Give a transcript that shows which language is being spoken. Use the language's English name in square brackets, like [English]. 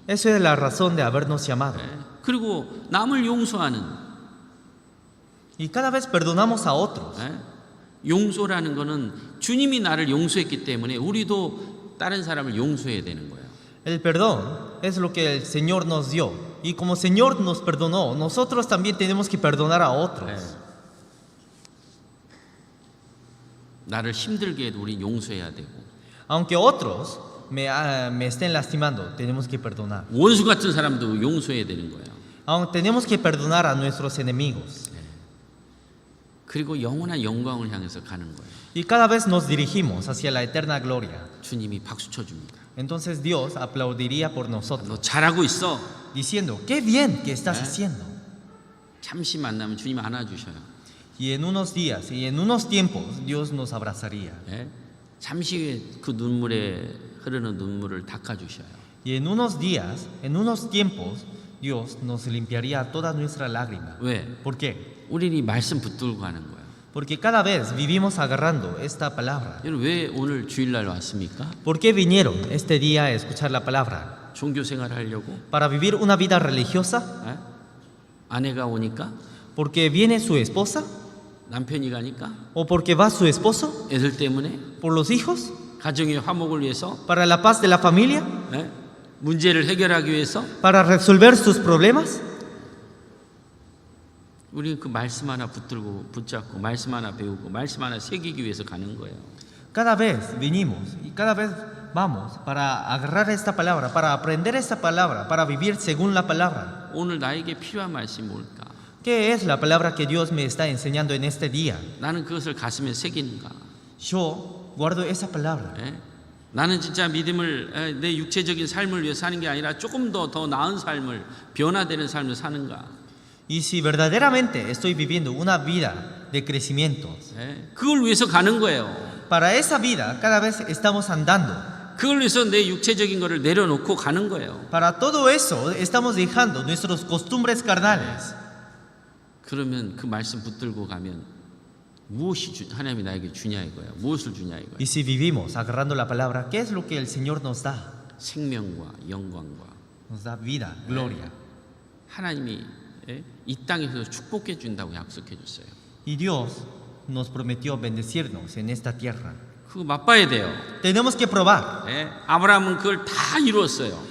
[Spanish] Eso es la razón de habernos llamado. [Korean] 그리고 남을 용서하는 [Spanish] Y cada vez perdonamos a otros. [Korean] 용서라는 거는 주님이 나를 용서했기 때문에 우리도 다른 사람을 용서해야 되는 거예요. [Spanish] El perdón es lo que el Señor nos dio. Y como el Señor nos perdonó, nosotros también tenemos que perdonar a otros. [Korean] 나를 힘들게 해도 우린 용서해야 되고 [Spanish] Aunque otros me estén lastimando, tenemos que perdonar. [Korean] 원수 같은 사람도 용서해야 되는 거예요. [Spanish] Aún tenemos que perdonar a nuestros enemigos. [Korean] 그리고 영원한 영광을 향해서 가는 거예요. [Spanish] Y cada vez nos dirigimos hacia la eterna gloria. [Korean] 주님이 박수 쳐줍니다. [Spanish] Entonces Dios aplaudiría por nosotros, [Korean] 너 잘하고 있어. [Spanish] diciendo, qué bien que estás haciendo. [Korean] 잠시 만나면 주님 안아주셔요. [Spanish] Y en unos días y en unos tiempos Dios nos abrazaría. [Korean] 잠시 후에 그 눈물에 흐르는 눈물을 닦아주셔요. [Spanish] Y en unos días, en unos tiempos, Dios nos limpiaría toda nuestra lágrima. [Korean] 왜? [Spanish] ¿Por qué? [Korean] 우리는 이 말씀 붙들고 가는 거예요. [Spanish] Porque cada vez vivimos agarrando esta palabra. [Korean] 여러분 왜 오늘 주일날 왔습니까? [Spanish] ¿Por qué vinieron este día a escuchar la palabra? [Korean] 종교 생활 하려고? [Spanish] ¿Para vivir una vida religiosa? [Korean] 에? 아내가 오니까? [Spanish] ¿Porque viene su esposa? [Korean] 남편이 가니까? [Spanish] ¿O porque va su esposo? [Korean] 애들 때문에? [Spanish] ¿Por los hijos? [Korean] 가정의 화목을 위해서? [Spanish] ¿Para la paz de la familia? [Korean] 에? 문제를 해결하기 위해서? [Spanish] ¿Para resolver sus problemas? [Korean] 우리는 그 말씀 하나 붙잡고 말씀 하나 배우고 말씀 하나 새기기 위해서 가는 거예요. [Spanish] Cada vez venimos y cada vez vamos para agarrar esta palabra, para aprender esta palabra, para vivir según la palabra. [Korean] 오늘 나에게 필요한 말씀이 뭘까? [Spanish] ¿Qué es la palabra que Dios me está enseñando en este día? [Korean] 나는 그것을 가슴에 새기는가? [Spanish] Yo guardo esa palabra. [Korean] 에? 나는 진짜 믿음을 내 육체적인 삶을 위해 사는 게 아니라 조금 더 나은 삶을 변화되는 삶을 사는가? [Spanish] Y si verdaderamente estoy viviendo una vida de crecimiento, [Korean] 에? 그걸 위해서 가는 거예요. [Spanish] para esa vida cada vez estamos andando. [Korean] 그걸 위해서 내 육체적인 거를 내려놓고 가는 거예요. [Spanish] Para todo eso estamos dejando nuestras costumbres carnales. [Korean] 그러면 그 말씀 붙들고 가면 무엇이 하나님이 나에게 주냐 이거예요. 무엇을 주냐 이거예요. [Spanish] Y si vivimos agarrando la palabra, ¿qué es lo que el Señor nos da? [Korean] 생명과 영광과 [Spanish] Nos da vida, gloria. [Korean] 하나님이 이 땅에서 축복해 준다고 약속해 줬어요. [Spanish] Y Dios nos prometió bendecirnos en esta tierra. [Korean] 그거 맛봐야 돼요. [Spanish] Tenemos que probar. [Korean] 아브라함은 그걸 다 이루었어요.